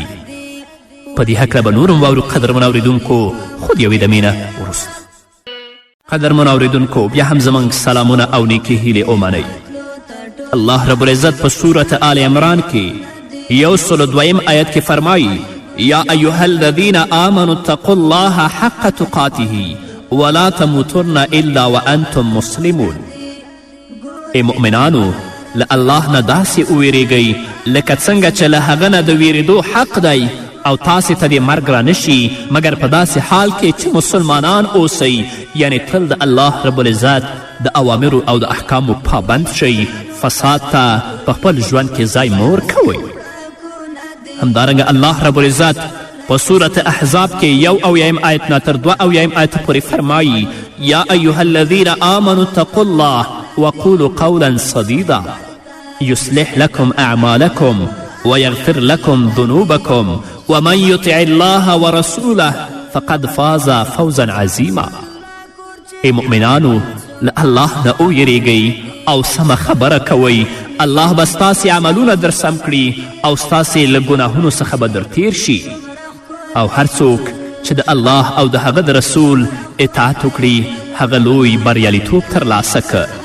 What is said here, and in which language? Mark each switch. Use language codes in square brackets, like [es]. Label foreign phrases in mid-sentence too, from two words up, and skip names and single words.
[ps] په دې هکله به نور هم واورو قدرمن اوریدونکو خو د یوې دمې نه وروسته. قدرمن اوریدونکو بیا هم زموږ سلامونه او نیکې هیلې ومنئ. [ar] الله رب العزت [ps] په صورت آل عمران کې 102 آیت کې فرمایي [ar] یا ایها الذین آمنوا اتقوا الله حق تقاته ولا تموتن الا وانتم مسلمون. [ps] ای مؤمنانو له الله نه داسې وویریږئ لکه څنګه چې له هغه نه د ویرېدو حق دی او تاسې ته دې مرګ رانشي مګر په داسې حال کې چې مسلمانان اوسئ یعنی تل د [ar] الله رب العزت [ps] د اوامرو او د احکامو پابند شئ فساد ته په خپل ژوند کې ځای مور کوئ. [ar] همدارنګه الله رب العزت [ps] په صورت احزاب کې 1 آیت نه تر 2 آیت پورې فرمایي [ar] یا ایها الذین آمنوا اتقوا الله وقولوا قولا سدیدا یصلح لكم اعمالكم ويغفر لكم ذنوبكم ومن يطع الله ورسوله فقد فاز فوزا عظیما. [ps] ای مؤمنانو له الله نه ویریږئ او سمه خبره کوئ الله به ستاسې عملونه در سم کړي او ستاسې له ګناهونو څخه به در تیر شي او هر څوک چې د الله او د هغه د رسول اطاعت وکړي هغه لوی بریالیتوب ترلاسه که.